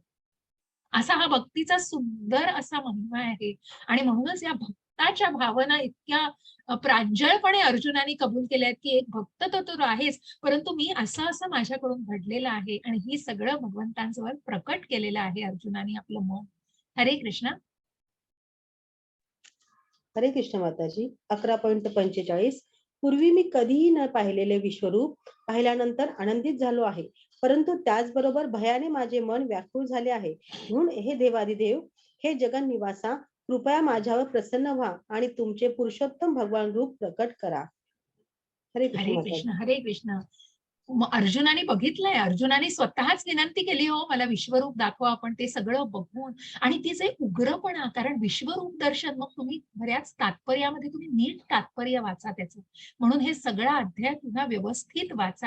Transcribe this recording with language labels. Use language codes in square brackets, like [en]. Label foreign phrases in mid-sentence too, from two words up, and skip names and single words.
[mr] असा हा भक्तीचा सुंदर असा महिमा आहे. आणि म्हणूनच या भक्ताच्या भावना इतक्या प्रांजळपणे अर्जुनाने कबूल केल्या आहेत, की एक भक्त तर तू आहेस, परंतु मी असं असं माझ्याकडून घडलेलं आहे आणि ही सगळं भगवंतांजवळ प्रकट केलेलं आहे अर्जुनाने आपलं मन. [sa] हरे कृष्ण. हरे कृष्ण माताजी. [mr] 11.45 पूर्वी मी कधीही न पाहिलेले विश्वरूप पाहिल्यानंतर आनंदित झालो आहे, परंतु त्याचबरोबर भयाने माझे मन व्याकुळ झाले आहे. म्हणून हे देवादिदेव, हे जगन्निवासा, कृपया माझ्यावर प्रसन्न व्हा आणि तुमचे पुरुषोत्तम भगवान रूप प्रकट करा. [sa] हरे कृष्ण हरे माताजी. कृष्ण. हरे कृष्ण. [mr] अर्जुनाने बघितलंय, अर्जुनाने स्वतःच विनंती केली, हो मला विश्वरूप दाखवा. आपण ते सगळं बघून आणि तिचे उग्रपणा, कारण विश्वरूप दर्शन, मग तुम्ही बऱ्याच तात्पर्यामध्ये तुम्ही नीट तात्पर्य वाचा त्याचं, म्हणून हे सगळा अध्याय पुन्हा व्यवस्थित वाचा.